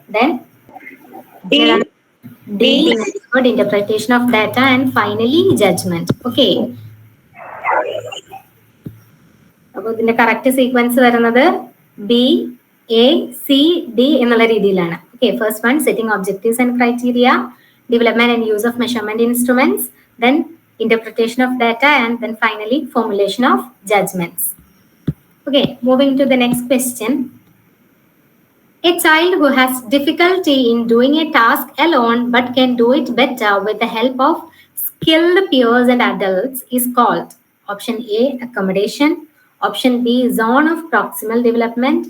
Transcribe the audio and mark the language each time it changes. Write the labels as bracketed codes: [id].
[en] Then D. Very good. Interpretation of data, and finally judgment. Okay. [ml] അപ്പോൾ ഇതിന്റെ correct sequence വരുന്നത് B, A, C, D എന്നുള്ള രീതിയിലാണ്. [en] Okay, first one setting objectives and criteria, development and use of measurement instruments, then interpretation of data, and then finally formulation of judgments. Okay, moving to the next question. A child who has difficulty in doing a task alone but can do it better with the help of skilled peers and adults is called. Option A, accommodation. Option B, zone of proximal development.